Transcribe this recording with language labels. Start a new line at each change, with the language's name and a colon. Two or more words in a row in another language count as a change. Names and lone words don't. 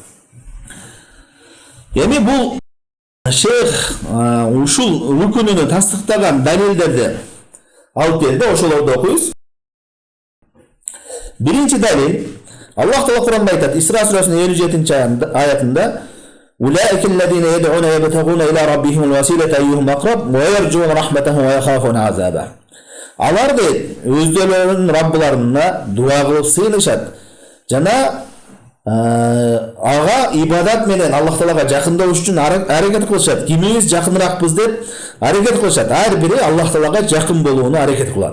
Kyrgyz: Эми бул шейх ушул рукунуну тастыктаган далилдерди алып берди, ошолорду окуйбуз. Биринчи далил, Аллах Таала Куранда айтат, Исра сүрөсүнүн 57-аятында:
Arabic: "أولئك الذين يدعون يبتغون إلى ربهم الوسيلة أيهم أقرب ويرجون رحمته ويخافون عذابه."
Kyrgyz: Алар өздөрүнүн Раббыларына дуа кылып сыйынышат. Жана ага ибадат менен Аллах Таалага жакындош үчүн аракет кылышат. Кимиңиз жакыныракпыз деп аракет кылышат. Ар бири Аллах Таалага жакын болууну аракет кылат.